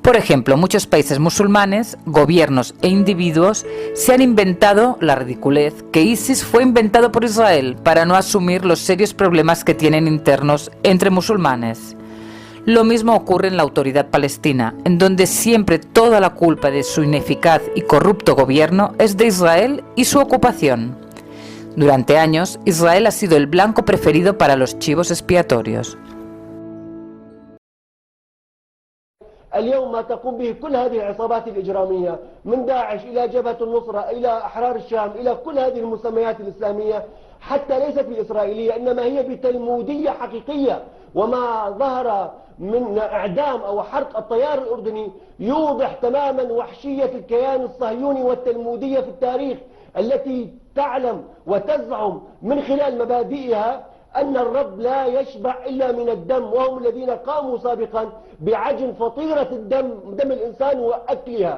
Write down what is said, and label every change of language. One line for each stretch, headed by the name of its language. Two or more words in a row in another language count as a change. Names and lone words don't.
Spanish: Por ejemplo, muchos países musulmanes, gobiernos e individuos se han inventado la ridiculez que ISIS fue inventado por Israel para no asumir los serios problemas que tienen internos entre musulmanes. Lo mismo ocurre en la Autoridad Palestina, en donde siempre toda la culpa de su ineficaz y corrupto gobierno es de Israel y su ocupación. Durante años, Israel ha sido el blanco preferido para los chivos expiatorios.
Arabic: اليوم ما تقوم به كل هذه العصابات الإجرامية من داعش إلى جبهة النصرة إلى أحرار الشام إلى كل هذه المسميات الإسلامية حتى ليست بالإسرائيلية إنما هي بتلمودية حقيقية. وما ظهر من إعدام أو حرق الطيار الأردني يوضح تماما وحشية الكيان الصهيوني والتلمودية في التاريخ التي تعلم وتزعم من خلال مبادئها أن الرب لا يشبع إلا من الدم وهم الذين قاموا سابقا بعجن فطيرة دم الإنسان وأكلها.